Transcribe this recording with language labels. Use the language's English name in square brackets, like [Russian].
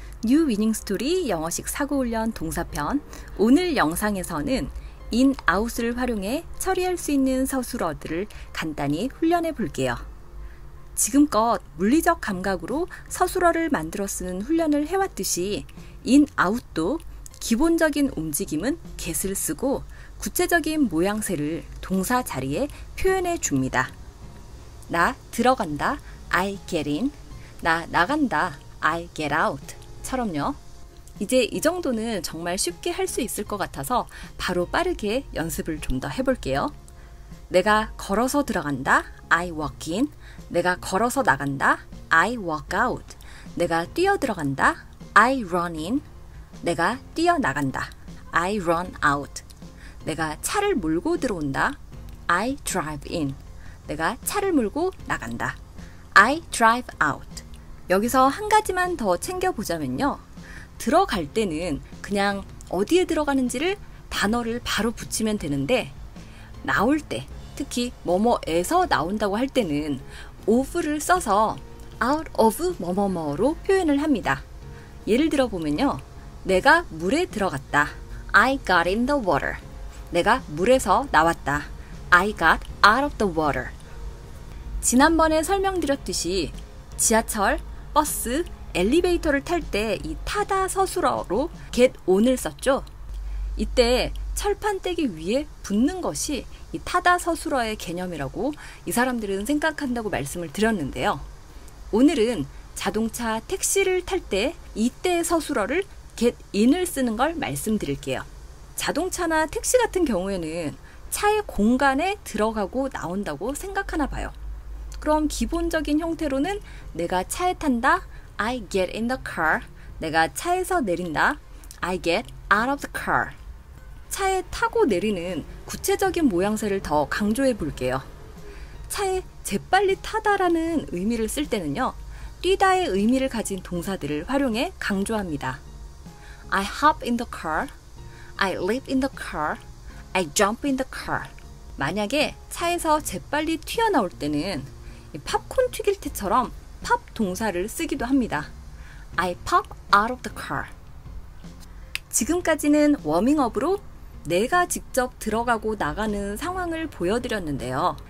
[Korean] 뉴 위닝 스토리 영어식 사고훈련 동사편. 오늘 영상에서는 in, out을 활용해 처리할 수 있는 서술어들을 간단히 훈련해 볼게요. 지금껏 물리적 감각으로 서술어를 만들어 쓰는 훈련을 해왔듯이 in, out도 기본적인 움직임은 get을 쓰고 구체적인 모양새를 동사 자리에 표현해 줍니다. 나 들어간다, [English] I get in. [Korean] 나 나간다, [English] I get out. [Korean] 처럼요. 이제 이 정도는 정말 쉽게 할 수 있을 것 같아서 바로 빠르게 연습을 좀 더 해볼게요. 내가 걸어서 들어간다, [English] I walk in. [Korean] 내가 걸어서 나간다, [English] I walk out. [Korean] 내가 뛰어 들어간다, [English] I run in. [Korean] 내가 뛰어 나간다, [English] I run out. [Korean] 내가 차를 몰고 들어온다, [English] I drive in. [Korean] 내가 차를 몰고 나간다, [English] I drive out. [Korean] 여기서 한 가지만 더 챙겨보자면요. 들어갈 때는 그냥 어디에 들어가는지를 단어를 바로 붙이면 되는데 나올 때, 특히 뭐뭐에서 나온다고 할 때는 of를 써서 out of 뭐뭐뭐로 표현을 합니다. 예를 들어 보면요. 내가 물에 들어갔다, [English] I got in the water. [Korean] 내가 물에서 나왔다, [English] I got out of the water. [Korean] 지난번에 설명드렸듯이 지하철, 버스, 엘리베이터를 탈 때 이 타다 서술어로 get on을 썼죠. 이때 철판떼기 위에 붙는 것이 이 타다 서술어의 개념이라고 이 사람들은 생각한다고 말씀을 드렸는데요. 오늘은 자동차, 택시를 탈 때 이때의 서술어를 get in을 쓰는 걸 말씀드릴게요. 자동차나 택시 같은 경우에는 차의 공간에 들어가고 나온다고 생각하나 봐요. 그럼 기본적인 형태로는 내가 차에 탄다, [English] I get in the car. [Korean] 내가 차에서 내린다, [English] I get out of the car. [Korean] 차에 타고 내리는 구체적인 모양새를 더 강조해 볼게요. 차에 재빨리 타다라는 의미를 쓸 때는요, 뛰다의 의미를 가진 동사들을 활용해 강조합니다. [English] I hop in the car, I leap in the car, I jump in the car. [Korean] 만약에 차에서 재빨리 튀어나올 때는 팝콘 튀길 때처럼 팝 동사를 쓰기도 합니다. [English] I pop out of the car. [Korean] 지금까지는 워밍업으로 내가 직접 들어가고 나가는 상황을 보여드렸는데요.